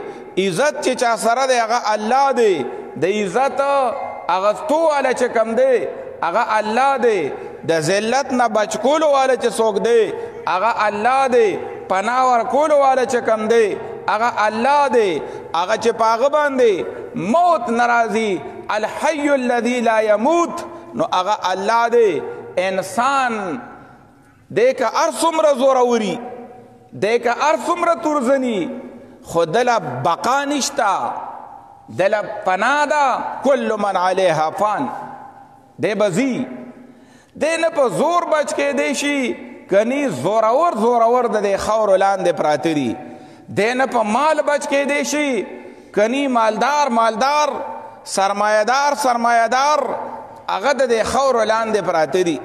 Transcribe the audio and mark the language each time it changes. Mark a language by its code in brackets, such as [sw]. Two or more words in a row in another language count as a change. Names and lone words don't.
[ps] عزت چې چا سره دی هغه الله دی، د عزت اغستو والا چې کم دی هغه الله دی، د ذلت نه بچ کولو والا چې څوک دی هغه الله دی، پناه ورکولو والا چې کم دی هغه الله دی. هغه چې په هغه باندې موت ناراضي، [ar] الحي الذي لا يموت، [ps] نو هغه الله دی. انسان دی که هر څومره زوروري، دی که هر څومره تورزني، خو دله بقا نشته، دله پناه ده. [ar] کل من علیها فان، [ps] دی به ځي، دی نه په زور بچ کیدی شي کني زورور د دې خاورو لاندې پراته دي. دی نه په مال بچ کیدی شي کني مالدار سرمایه‌دار هغه د دې خاورو لاندې پراته دي.